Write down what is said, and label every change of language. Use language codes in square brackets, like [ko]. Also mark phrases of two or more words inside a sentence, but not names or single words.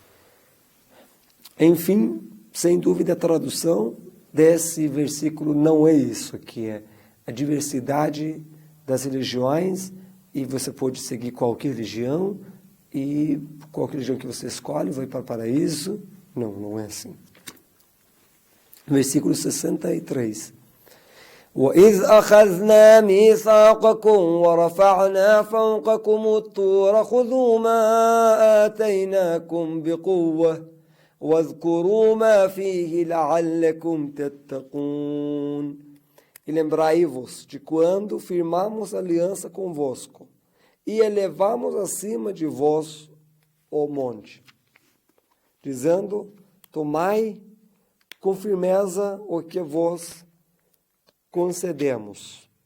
[pt] Enfim, sem dúvida a tradução desse versículo não é isso, que é a diversidade das religiões e você pode seguir qualquer religião e qualquer religião que você escolhe vai para o paraíso. Não, não é assim. Versículo 63. [ar] وَإِذْ أَخَذْنَا مِيثَاقَكُمْ وَرَفَعْنَا فَوْقَكُمُ الطُّورَ خُذُوا مَا آتَيْنَاكُمْ بِقُوَّةٍ وَاذْكُرُوا مَا فِيهِ لَعَلَّكُمْ تَتَّقُونَ. [pt] E lembrai-vos de quando firmamos aliança convosco e elevamos acima de vós o monte, dizendo: tomai com firmeza o que vos concedemos.